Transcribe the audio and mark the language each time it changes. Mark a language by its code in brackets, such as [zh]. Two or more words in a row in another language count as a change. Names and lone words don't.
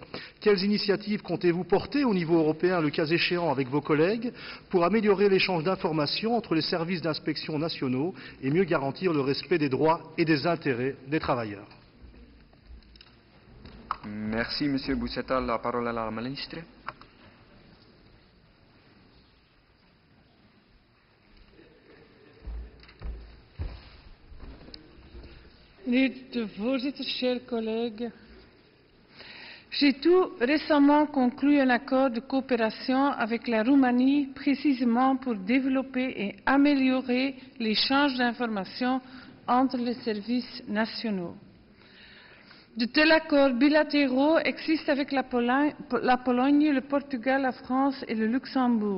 [fr] Quelles initiatives comptez-vous porter au niveau européen, le cas échéant avec vos collègues, pour améliorer l'échange d'informations entre les services d'inspection nationaux et mieux garantir le respect des droits et des intérêts des travailleurs? Merci, Monsieur Boussetta. La parole est à la ministre. [nl] Meneer de voorzitter, [fr] chers collègues, j'ai tout récemment conclu un accord de coopération avec la Roumanie précisément pour développer et améliorer l'échange d'informations entre les services nationaux. De tels accords bilatéraux existent avec la Pologne, le Portugal, la France et le Luxembourg.